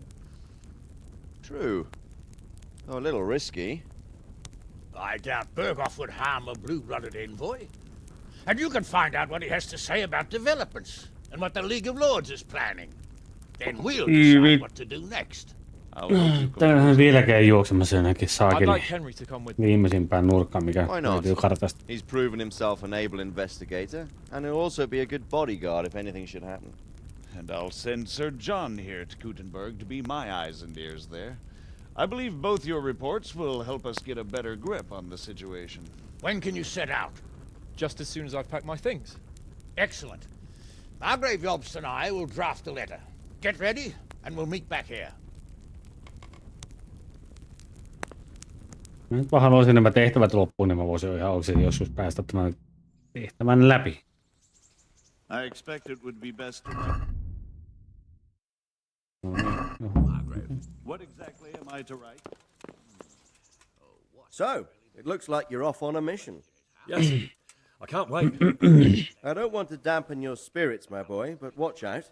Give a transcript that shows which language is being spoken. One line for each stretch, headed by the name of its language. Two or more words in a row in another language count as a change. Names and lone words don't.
English: True. Though a little risky. I doubt Berghoff would harm a blue-blooded envoy. And you can find out what he has to say about developments and what the League of Lords is planning. Then we'll decide what to do next.
Finnish: Täällä vieläkään juoksemassa jonnekin
English: I'd
Finnish: saakeli
English: like Henry to come with me.
Finnish: viimeisimpään nurkkaan, mikä
English: Why not?
Finnish: löytyy kartasta.
English: He's proven himself an able investigator, and he'll also be a good bodyguard if anything should happen. And I'll send Sir John here to Kuttenberg to be my eyes and ears there. I believe both your reports will help us get a better grip on the situation. When can you set out? Just as soon as I've packed my things. Excellent. Margrave Jobst and I will draft a letter. Get ready, and we'll meet back here.
Finnish: Mä nyt vaan haluaisin nämä tehtävät loppuun, niin mä voisin ihan oikein joskus päästä tämän tehtävän läpi.
English: I expect it would be best to... Margrave. What exactly am I to write? So, it looks like you're off on a mission. Yes. I can't wait. I don't want to dampen your spirits, my boy, but watch out.